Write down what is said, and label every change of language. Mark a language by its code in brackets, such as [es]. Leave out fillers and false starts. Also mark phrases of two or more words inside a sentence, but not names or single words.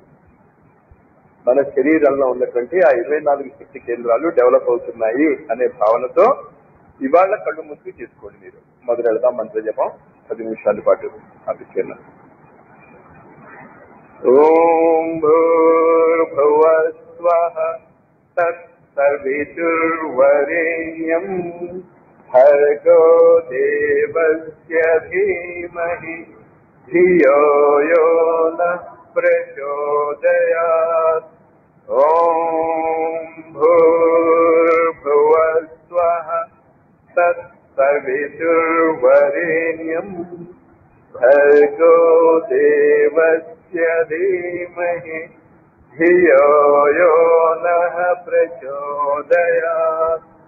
[te] మన శరీరంలో ఉన్నటువంటి ఆ 24 శక్తి కేంద్రాలు డెవలప్ అవుతున్నాయి అనే భావనతో ఇవాళ కళ్ళు మూసి చేసుకోండి. మీరు మొదలెడదాం మంత్ర జపం 10 నిమిషాల పాటు. ఆ విషయంలో [sa] ఓం स्वः तत्सवितुर्वरेण्यं भर्गो देवस्य धीमहि धियो यो नः प्रचोदयात्। ॐ भूर्भुवस्वः तत्सवितुर्वरेण्यं भर्गो देवस्य धीमहि धियो यो नः प्रचोदयात्।